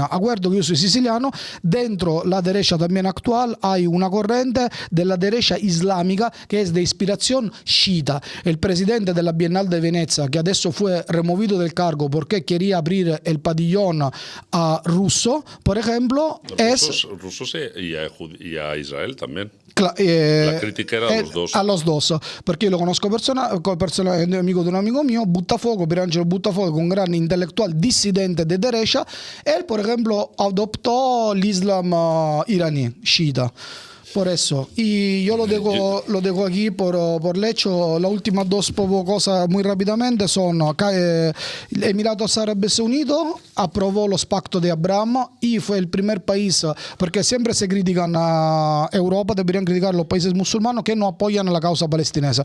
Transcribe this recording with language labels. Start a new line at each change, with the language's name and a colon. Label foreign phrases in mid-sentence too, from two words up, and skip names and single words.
Spanish: Acuerdo que yo soy siciliano, dentro la derecha también actual hay una corriente de la derecha islámica que es de inspiración chiita. El presidente de la Bienal de Venecia, que adesso fue removido del cargo porque quería abrir el pabellón a ruso, por ejemplo, rusos y a Israel también. La crítica era a los dos. A los dos,
Italian: perché io lo conosco personalmente, è amico di un amico mio, Buttafuoco, Pierangelo Buttafuoco,
Spanish: un gran intelectual disidente de derecha. Él, por ejemplo, adoptó el Islam iraní, chiita. Por eso. Y yo lo dejo aquí por el hecho. Las últimas dos cosas muy rápidamente son Emiratos Árabes Unidos aprobó los pactos de Abraham y fue el primer país, porque siempre se critican a Europa, deberían criticar los países musulmanes que no apoyan la causa palestinesa.